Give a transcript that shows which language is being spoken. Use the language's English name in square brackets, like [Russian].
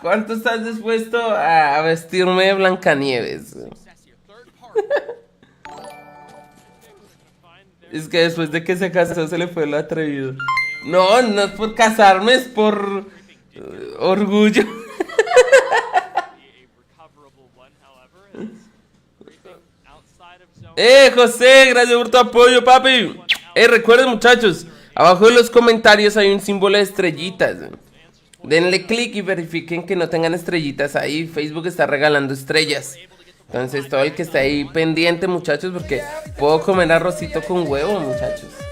[Spanish] ¿Cuánto estás dispuesto a vestirme de Blancanieves? [English] success here. Third party. [Spanish] Es que después de que se casó se le fue lo atrevido. No, no es por casarme, es por orgullo. [English] A recoverable one, however, is creeping outside of zone. [Spanish] José, gracias por tu apoyo, papi. Recuerden, muchachos, abajo en los comentarios hay un símbolo de estrellitas. Denle clic y verifiquen que no tengan estrellitas ahí. Facebook está regalando estrellas. Entonces, todo el que está ahí pendiente, muchachos, porque puedo comer arrocito con huevo, muchachos.